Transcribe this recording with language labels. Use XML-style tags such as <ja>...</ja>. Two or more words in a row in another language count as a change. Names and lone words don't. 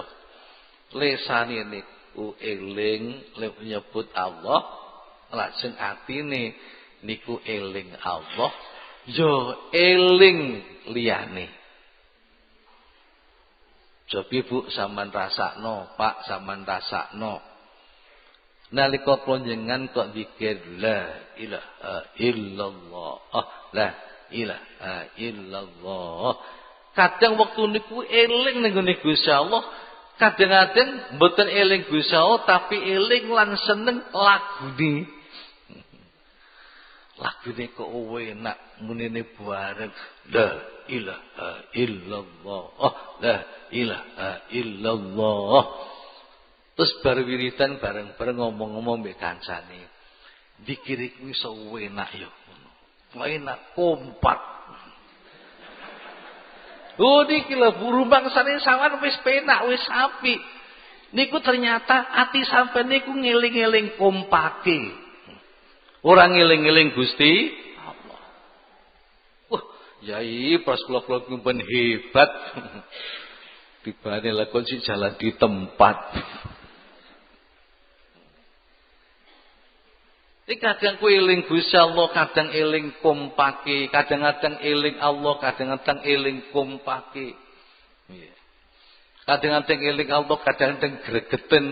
<jv>Lesane niku eling nyebut Allah, lajeng atine niku eling Allah, yo eling liyane. Cobi Bu sampean rasakno, Pak sampean rasakno. Nalika klonjengan kok zikir</jv> <ar>لا إله إلا الله، لا إله إلا الله.</ar> <jv>Kadang waktu niku eling ning ngene Gusti Allah, kadang-kadang mboten eling Gusti Allah tapi eling lan seneng lagune. Lagune kok enak munine bareng</jv> <ar>لا إله إلا الله، لا إله إلا الله.</ar> <jv>Terus bar wiridan bareng-bareng ngomong-ngomong mbek kancane. Dikir iku iso enak ya ngono. Enak kompak. Oh niki lho rumangsane sawan wis penak, wis apik. Niku ternyata ati sampeyan niku ngeling-eling kompake. Ora ngeling-eling Gusti Allah. Wah, yai pas kula nyimpen hebat. Tibane lakon si</jv> <id>jalan di tempat.</id> <jv>Iki kadang kowe eling Gusti Allah, kadang eling kompake, kadang-kadang eling Allah, kadang-kadang eling kompake. Nggih. Kadang-kadang eling Allah, kadang-kadang gregeten.</jv>